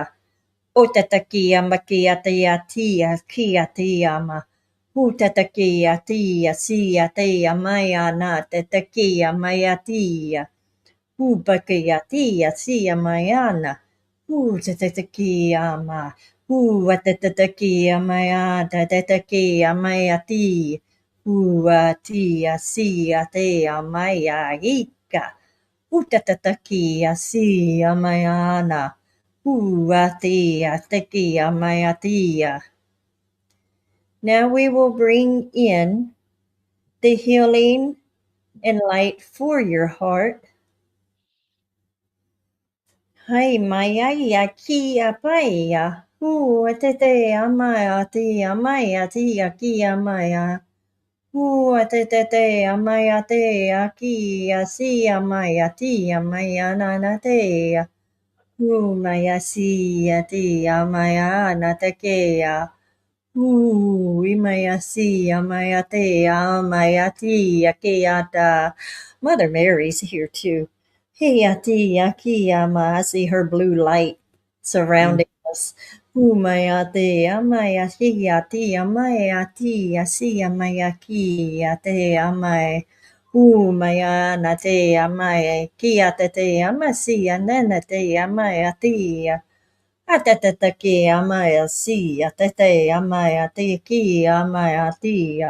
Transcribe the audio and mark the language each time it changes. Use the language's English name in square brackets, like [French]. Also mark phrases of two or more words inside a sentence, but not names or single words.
[English] Otatakia makia tia kia tia ma. Utatakia tia sia tia maya na tatakia maya tia. Ubakia tia sia mayana. Utatakia ma. Uatatakia maya tatakia maya tia. Tia sia tia maya ika. Utatatakia sia mayana. Atia, tekia, mayatia. Now we will bring in the healing and light for your heart. Hai maya ya kia paya. Atete amaya tia maya tia kia maya. Atete amaya te akia sia maya tia maya nanatea. Maya sia tia maya natakea. Imayasi, Amayate, Amayati, Akeata. Mother Mary's here too. Heyati, Akiyama. I see her blue light Mm. surrounding us. Umayate, Amayati, Amayati, Asi, Amayaki, Ate, Amay. Umayanate, Amay, Kiatate, Amasi, Ananate, Amayati. Atataki amaya si atate amaya teki amaya tia.